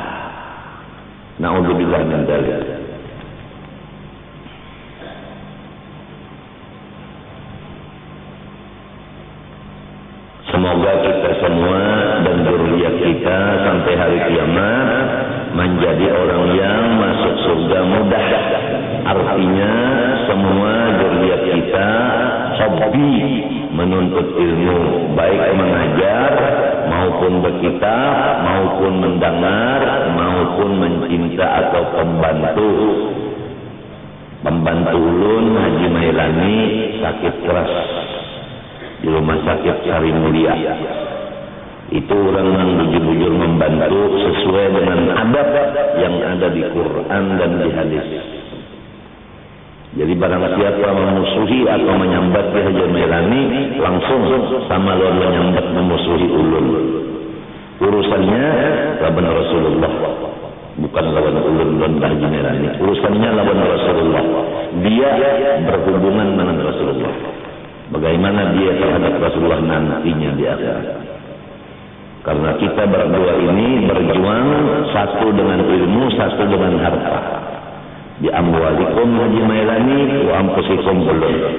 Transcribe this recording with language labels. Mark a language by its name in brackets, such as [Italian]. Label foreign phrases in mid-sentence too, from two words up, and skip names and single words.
[Arabic] نعوذ بالله من ذلك. [Indonesian] Semoga kita semua dan zuriat kita sampai hari kiamat menjadi orang yang masuk surga mudah. Artinya semua zuriat kita hobi menuntut ilmu, baik mengajar maupun berkitab maupun mendengar maupun mencinta atau pembantu ulun Haji Mailani sakit keras di rumah sakit Sari Mulia. Itu orang yang bujur-bujur membantu sesuai dengan adab yang ada di Quran dan di hadis. Jadi barang siapa memusuhi atau menyambat Haji Mailani, langsung sama lo menyambat memusuhi ulun. Urusannya lawan Rasulullah, bukan lawan ulun dan Haji Mailani. Urusannya lawan Rasulullah. Dia berhubungan dengan Rasulullah. Bagaimana dia terhadap Rasulullah nantinya di akhirat. Karena kita berdua ini berjuang satu dengan ilmu, satu dengan harta. Di amwalikum Haji Mailani [Arabic] وأنفسكم [Indonesian] belum.